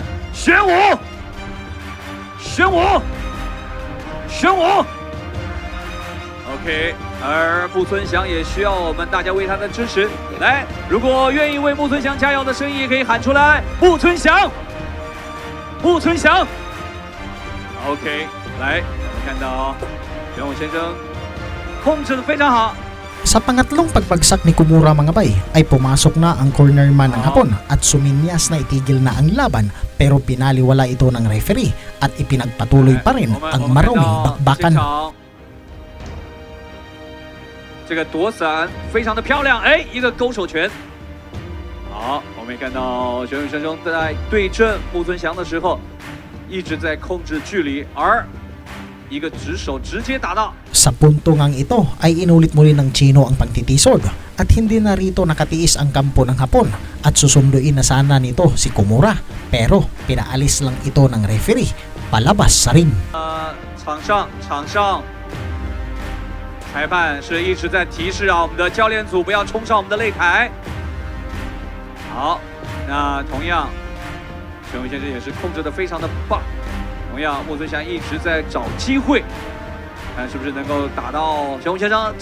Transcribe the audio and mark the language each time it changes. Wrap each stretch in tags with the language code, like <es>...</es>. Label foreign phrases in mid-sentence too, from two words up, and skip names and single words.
<zh>玄武，玄武，玄武。OK， 而木村祥也需要我们大家为他的支持。来，如果愿意为木村祥加油的声音也可以喊出来。木村祥，木村祥。OK， 来，我们看到。玄武先生控制得非常好。</zh> <tl>Sa pangatlong pagbagsak ni Kimura mga bay ay pumasok na ang cornerman ng Hapon at suminyas na itigil na ang laban pero pinaliwala ito ng referee at ipinagpatuloy pa rin ang maruming bakbakan.</tl> <zh>这个躲闪非常的漂亮，哎，一个勾手拳。好，我们也看到玄武先生在对阵木村祥的时候，一直在控制距离，而 一个直手直接打到。</zh> <tl>Sa puntong ang ito ay inulit muli ng Chino ang pagtitisod at hindi na rito nakatiis ang kampo ng Hapon at susunduin na sana nito si Kimura pero pinaalis lang ito ng referee palabas sa ring.</tl> <zh>场上，裁判是一直在提示啊，我们的教练组不要冲上我们的擂台。好，那同样，玄武先生也是控制得非常的棒。同样，木村祥一直在找机会，看是不是能够打到玄武先生。</zh>